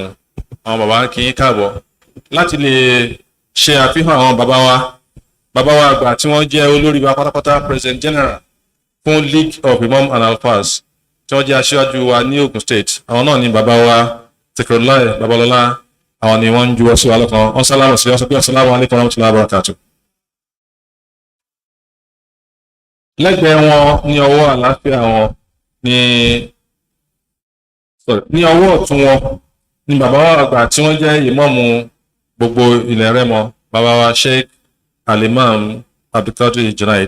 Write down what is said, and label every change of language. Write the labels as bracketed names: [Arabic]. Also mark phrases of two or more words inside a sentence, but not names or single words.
[Yoruba] Àwọn bàbá ń kí yín káàbọ̀ láti lè ṣe àfihàn àwọn bàbá wa àgbà tí wọ́n jẹ́ olórí wa pátápátá, [English] President General [Yoruba] fún League of Imam and Alfas tí wọ́n jẹ́ aṣíwájú wa ní Ogun State. Àwọn náà ni bàbá wa Tẹkọrọláì Babalọ́lá. Àwọn ni wọ́n ń juwọ́ sí wa lọ́kàn. Wọ́n sálámù sí wọ́n sọ pé [Arabic] السلام عليكم ورحمة الله وبركاته. [Yoruba] Lẹ́gbẹ̀ẹ́ wọn ní ọwọ́ àlàáfíà wọn ní ọwọ́ ọ̀tún wọn ni bàbá wa àgbà tí wọ́n jẹ́ ìmáàmù gbogbo ilẹ̀ Rẹ́mọ, bàbá wa Sheikh Al-Imam Abdulkadir Junaid.